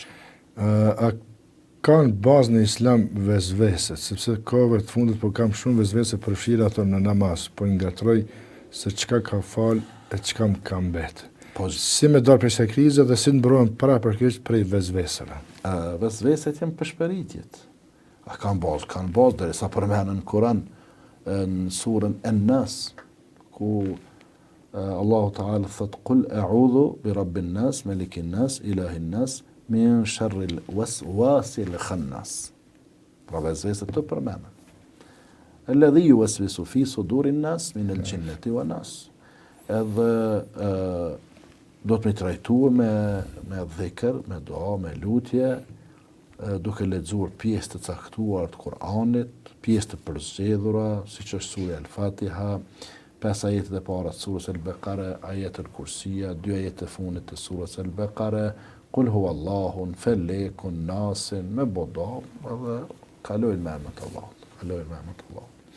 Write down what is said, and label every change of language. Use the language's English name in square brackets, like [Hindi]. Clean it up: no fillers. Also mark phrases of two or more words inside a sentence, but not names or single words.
[Albanian] A kanë bazë në islam vezveset, sepse kohëve të fundit po kam shumë vezvese përfshira ato në namaz, po ngatroj se çka ka fal e çka më ka mbet. Po, si me dalë prej kësaj krize dhe si mbrohen para përkrisht prej vezveseve. Vezveset janë përshpëritjet. Kanë bazë, derisa përmenen në Kur'an, në surën An-Nas, ku Allahu Ta'ala thot, [Arabic] قل أعوذ برب الناس ملك الناس إله الناس من شر الوسواس الخناس. [Albanian] Pra vezveset të përmenen. [Arabic] الذي يوسوس في صدور الناس من الجنة والناس. [Albanian] Edhe do të me trajtuar me dhikr, me dua, me lutje, duke lexuar pjesë të caktuar të Kur'anit, pjesë të përzgjedhura, siç është surja Al-Fatiha, 5 ajetet e para të surës Al-Baqara, ajetul Kursiya, 2 ajetet e fundit të surës Al-Baqara, Qul huwallahun, Falekun, Nasin, me boda, edhe kalojnë me emrin e Allahut.